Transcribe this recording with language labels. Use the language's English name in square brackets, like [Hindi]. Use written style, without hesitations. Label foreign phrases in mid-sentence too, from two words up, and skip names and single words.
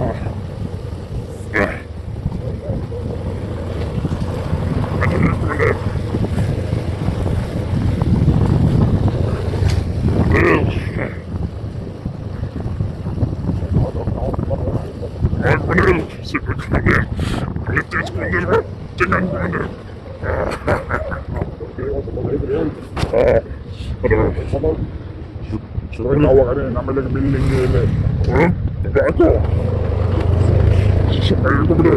[Filipino] Ano yun, Commander? Ay, Commander, sige, Commander. Galit yan, Commander, ha? Tingnan, Commander. [Malay] Suruh awak ada nak balik building dia ni. Ha? Tak ada. Saya tu betul.